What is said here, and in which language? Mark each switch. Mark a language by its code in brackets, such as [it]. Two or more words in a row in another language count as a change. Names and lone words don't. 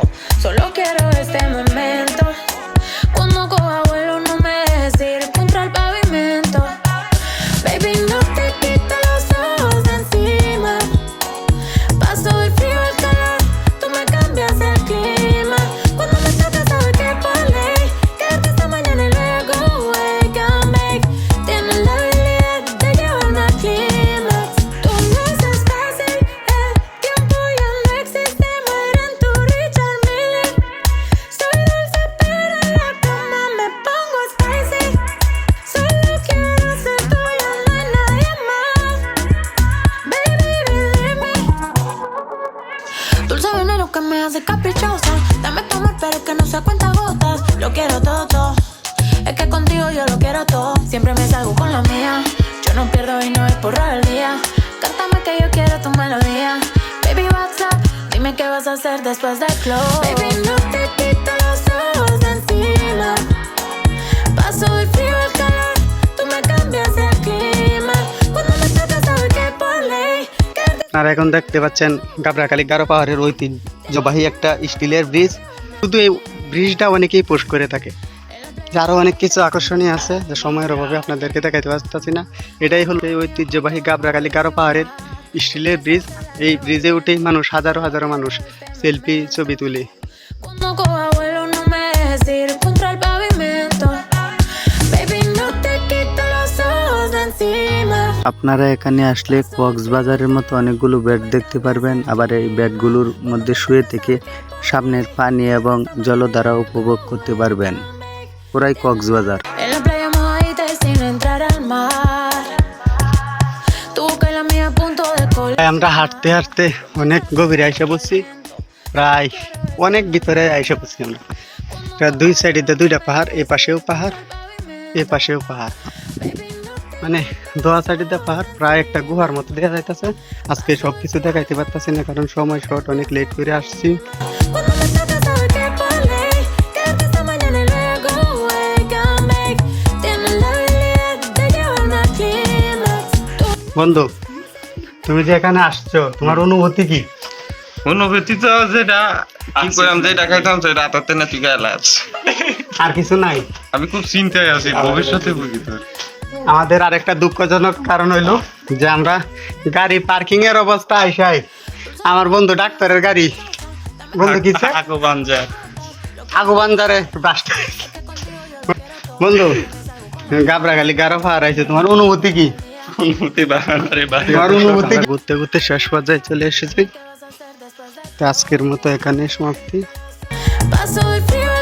[es] Solo quiero este momento. Cuando coja vuelo no me dejes ir contra el pavimento. Baby, no te quito los ojos de encima. Paso el frío, el calor, tú me cambias el clima. Cuando me tocas sabes que por ley quedarte esta mañana y luego [en] wake and bake. [es] Tienes la habilidad de llevarme al clímax. Tú no haces fácil, el tiempo ya no existe. Muere en tu Richard Miller. Soy dulce pero en la cama me pongo spicy. Solo quiero ser tuya, no hay nadie más. [en] Baby, believe me. [es] Dulce veneno que me hace caprichosa. Dame tu amor pero que no se cuenta gotas. Lo quiero todo, todo. Es que contigo yo lo quiero todo. Siempre me salgo con la mía. Yo no pierdo y no es por rebeldía. Cántame que yo quiero tu melodía. [en] Baby, what's up? [es] Dime qué vas a hacer después del club. Baby, no te quito los ojos de encima. Paso el frío, el calor, tú me cambias el clima. Cuando me tocas sabes que por ley. [bn] আর এখন দেখতে পাচ্ছেন গাবড়াখালী গারো পাহাড়ের ঐতিহ্যবাহী একটা স্টিলের ব্রিজ। শুধু এই ব্রিজটা অনেকেই পোস্ট করে থাকে, আরও অনেক কিছু আকর্ষণীয় আছে যে সময়ের অভাবে আপনাদেরকে দেখাইতে পারতেছি না। এটাই হলো এই ঐতিহ্যবাহী গাবড়াখালী গারো পাহাড়ের স্টিলের ব্রিজ। এই ব্রিজে উঠেই মানুষ হাজারো হাজারো মানুষ সেলফি ছবি তুলে। [es] Cuando coja vuelo no me dejes ir contra el pavimento. Baby, no te quito los ojos de encima. [bn] আপনারা এখানে আসলে কক্সবাজারের মতো অনেকগুলো বেড দেখতে পারবেন, আবার এই বেডগুলোর মধ্যে শুয়ে থেকে সামনের পানি এবং জলধারা উপভোগ করতে পারবেন। পুরাই কক্সবাজার। [es] En la playa mojadita y sin entrar al mar. Tu boca y la mía a punto de colar. [bn] আমরা হাঁটতে হাঁটতে অনেক গভীরে আইসা পড়ছি, প্রায় অনেক ভিতরে আইসা পড়ছি আমরা। প্রায় দুই সাইডে দুইটা পাহাড়, এ পাশেও পাহাড় এ পাশেও পাহাড়, মানে দোয়া সাইডে পাহাড়। প্রায় একটা গুহার মতো দেখা যাইতেছে। আজকে সব কিছু দেখাইতে পারতেছি না কারণ সময় শর্ট, অনেক লেট করে আসছি। [es] Cuando me tocas sabes que por ley. Quedarte esta mañana y luego [en] wake and bake. [es] Tienes la habilidad de llevarme al clímax. [bn] বন্ধু, তুমি যে এখানে আসছো, তোমার অনুভূতি কি? অনুভূতি তো যেটা কি করলাম, যেটা খাইতাম সেটা আতাতে না তুই গালাস। আর কিছু নাই। আমি খুব চিন্তায় আছি ভবিষ্যতে বুঝি তোর। আমাদের আরেকটা দুঃখজনক কারণ হইলো যে আমরা গাড়ি পার্কিং এর অবস্থা আইসাই আমার বন্ধু ডাক্তারের গাড়ি, বন্ধু কি আগুবান্দারে বাসটা। বন্ধু, গাবড়াখালী গারো পাহাড় আইছে, তোমার অনুভূতি কি? অনুভূতি বাহারে বাহারে তোমার অনুভূতি কি? ঘুরতে ঘুরতে শেষ পর্যায়ে চলে এসেছি। তো আজকের মতো এখানে সমাপ্তি। [es] Paso el frío.